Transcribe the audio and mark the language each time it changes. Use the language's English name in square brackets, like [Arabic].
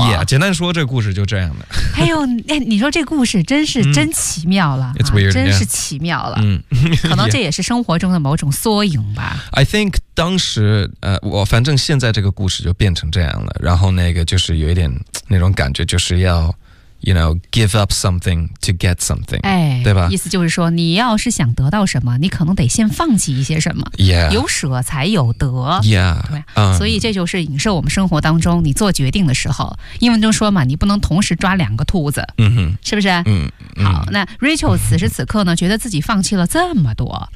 [Chinese] Yeah, 简单说，这个故事就这样的。哎呦，你说这故事真是真奇妙了， [English] It's weird, [Chinese] 真是奇妙了。可能这也是生活中的某种缩影吧。 [English] I think [Chinese] 当时我反正现在这个故事就变成这样了，然后那个就是有一点那种感觉，就是要 [English] you know, give up something to get something. 哎， [Chinese] 对吧？意思就是说，你要是想得到什么，你可能得先放弃一些什么。 [English] Yeah. [Chinese] 有舍才有得。 [English] Yeah. [Chinese] 所以这就是影射我们生活当中你做决定的时候。英文中说嘛，你不能同时抓两个兔子。嗯，是不是？嗯。好，那 Rachel 此时此刻呢，觉得自己放弃了这么多。